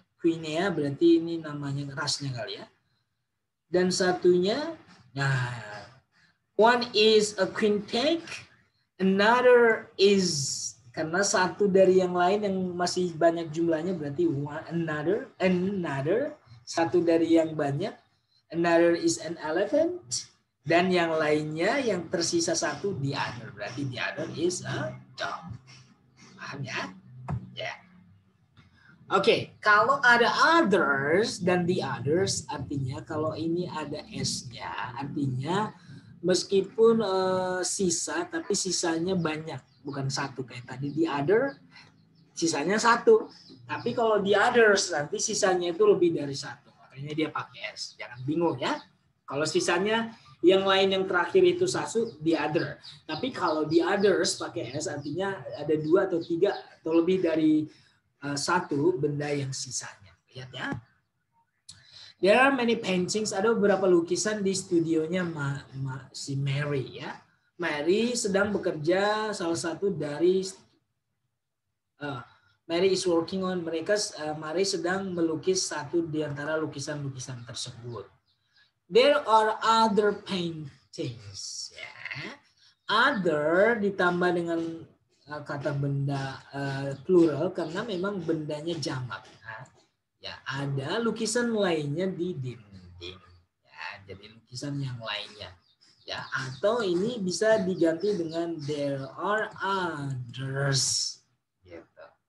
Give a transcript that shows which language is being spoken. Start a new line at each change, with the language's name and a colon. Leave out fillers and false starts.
Indonesian: Quinea berarti ini namanya rasnya kali ya. Dan satunya, nah,
English: one is a queen pig,
Indonesian: another is karena satu dari yang lain yang masih banyak jumlahnya berarti one, another, satu dari yang banyak.
English: Another is an elephant.
Indonesian: Dan yang lainnya yang tersisa satu
English: the other. Berarti the other is a dog.
Indonesian: Paham ya? Ya. Oke, kalau ada others dan the others artinya kalau ini ada s-nya artinya meskipun sisa tapi sisanya banyak, bukan satu kayak tadi the other sisanya satu. Tapi kalau the others nanti sisanya itu lebih dari satu. Makanya dia pakai S. Jangan bingung ya. Kalau sisanya yang lain yang terakhir itu satu, the other. Tapi kalau the others pakai S artinya ada 2 atau 3 atau lebih dari satu benda yang sisanya. Lihat ya.
English: There are many paintings.
Indonesian: Ada beberapa lukisan di studionya si Mary ya. Mary sedang bekerja salah satu dari
English: Mary is working on
Indonesian: Mary sedang melukis satu di antara lukisan-lukisan tersebut.
English: There are other paintings.
Indonesian: Ya. Other ditambah dengan kata benda plural karena memang bendanya jamak. Ya, ada lukisan lainnya di dinding. Ya, jadi lukisan yang lainnya. Ya, atau ini bisa diganti dengan
English: there are others.
Indonesian: Gitu.